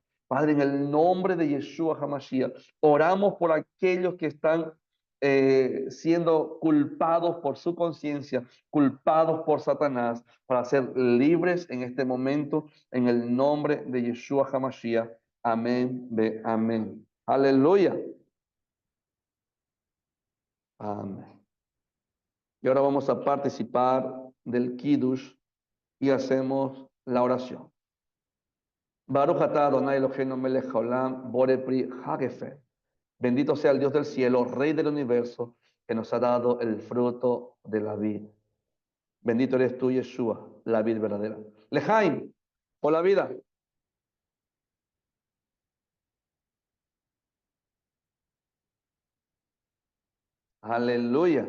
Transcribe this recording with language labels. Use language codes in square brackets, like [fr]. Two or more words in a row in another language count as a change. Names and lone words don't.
[es] Padre, en el nombre de Yeshua HaMashiach, oramos por aquellos que están siendo culpados por su conciencia, culpados por Satanás, para ser libres en este momento, en el nombre de Yeshua HaMashiach. Amén, amén. Aleluya. Amén. Y ahora vamos a participar del Kiddush y hacemos la oración. [he] ברוך אתה אדוני אלוהינו מלך העולם, בורא פרי הגפן. [es] Bendito sea el Dios del cielo, Rey del universo, que nos ha dado el fruto de la vid. Bendito eres tú, Yeshua, la vid verdadera. Lejaim, por la vida. Aleluya.